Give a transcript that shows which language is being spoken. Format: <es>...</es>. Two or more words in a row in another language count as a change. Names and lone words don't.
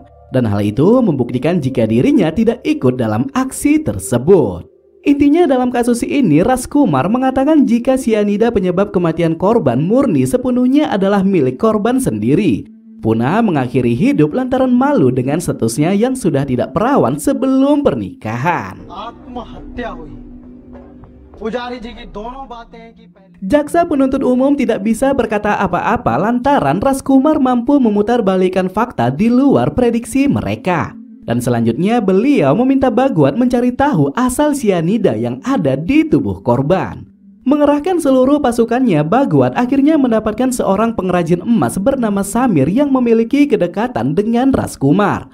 <id>Dan hal itu membuktikan jika dirinya tidak ikut dalam aksi tersebut. Intinya dalam kasus ini, Rajkumar mengatakan jika sianida penyebab kematian korban murni sepenuhnya adalah milik korban sendiri. Poonam mengakhiri hidup lantaran malu dengan statusnya yang sudah tidak perawan sebelum pernikahan.</id> <hi>आत्महत्या हुई। पुजारी जी की दोनों बातें हैं कि पहले</hi> <id>Jaksa penuntut umum tidak bisa berkata apa-apa lantaran Rajkumar mampu memutarbalikkan fakta di luar prediksi mereka. Dan selanjutnya beliau meminta Bhagwat mencari tahu asal sianida yang ada di tubuh korban. Mengerahkan seluruh pasukannya, Bhagwat akhirnya mendapatkan seorang pengrajin emas bernama Samir yang memiliki kedekatan dengan Rajkumar.</id>